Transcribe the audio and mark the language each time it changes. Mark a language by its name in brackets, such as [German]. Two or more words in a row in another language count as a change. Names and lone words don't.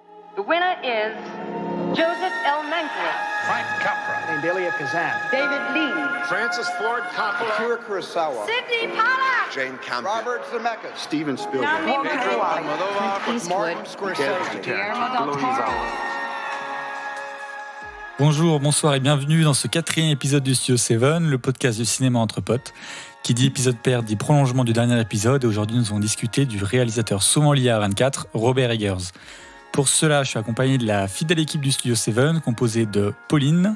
[English] The winner is Joseph L. Mankiewicz. Frank Capra. Delia Kazan. David Lean. Francis Ford Coppola. Akira Kurosawa. Sidney Pollack. Jane Campion. Robert Zemeckis. Steven Spielberg. Pedro Martin Scorsese. Guillermo del Toro. [French] Bonjour, bonsoir et bienvenue dans ce 4e épisode du Studio 7, le podcast du cinéma entre potes. Qui dit épisode pair dit prolongement du dernier épisode et aujourd'hui nous allons discuter du réalisateur souvent lié à 24, Robert Eggers. Pour cela, je suis accompagné de la fidèle équipe du Studio 7 composée de Pauline.